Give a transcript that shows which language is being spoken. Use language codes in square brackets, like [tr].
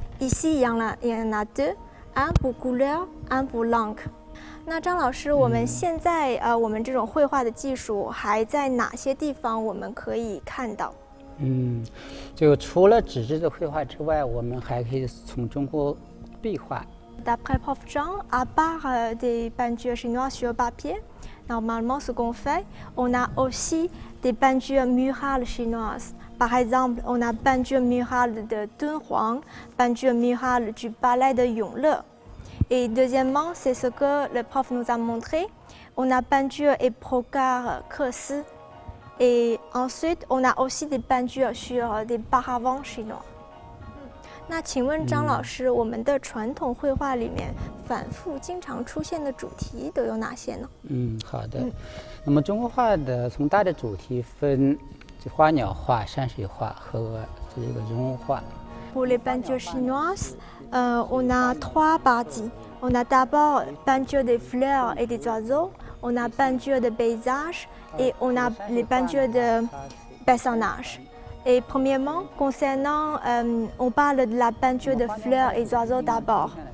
[fr] Ici, il y en a 2, un pour couleur, un pour l'encre. [zh] 那张老师，我们现在我们这种绘画的技术还在哪些地方我们可以看到？就除了纸质的绘画之外，我们还可以从中国壁画。 [fr] D'après Prof Zhang, à part des peintures chinoises sur papier, normalement ce qu'on fait, on a aussi des peintures murales chinoises. Par exemple, on a peinture murale de Dunhuang, peinture murale du palais de Yongle. Et deuxièmement, c'est ce que le prof nous a montré. On a peinture et brocart Kesi. Et ensuite, on a aussi des peintures sur des paravents chinois. [zh] 那请问张老师，我们的传统绘画里面反复经常出现的主题都有哪些呢？好的。那么中国画的从大的主题分花鸟画、山水画和这个人物画。 [fr] Pour les peintures chinoises, on a 3 parties. On a d'abord peinture des fleurs et des oiseaux, on a peinture de paysages et on a les peintures de personnages. Et premièrement, concernant, on parle de la peinture de fleurs et oiseaux d'abord.